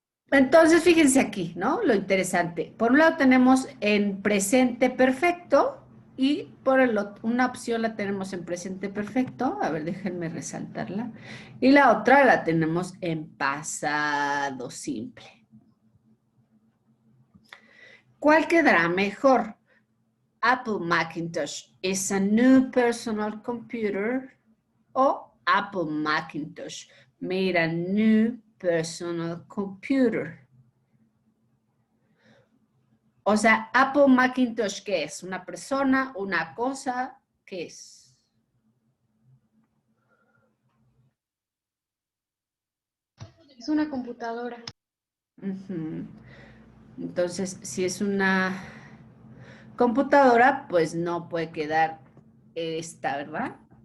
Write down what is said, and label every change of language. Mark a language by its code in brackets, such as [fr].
[es] Entonces, fíjense aquí, ¿no? Lo interesante. Por un lado tenemos en presente perfecto y por el otro, una opción la tenemos en presente perfecto. A ver, déjenme resaltarla. Y la otra la tenemos en pasado simple. ¿Cuál quedará mejor? [en] Apple Macintosh is a new personal computer [es] o [en] Apple Macintosh made a new personal computer. [es] O sea, Apple Macintosh, ¿qué es? ¿Una persona? ¿Una cosa? ¿Qué es? Es una computadora. Entonces, si es una computadora, pues no puede quedar esta, ¿verdad?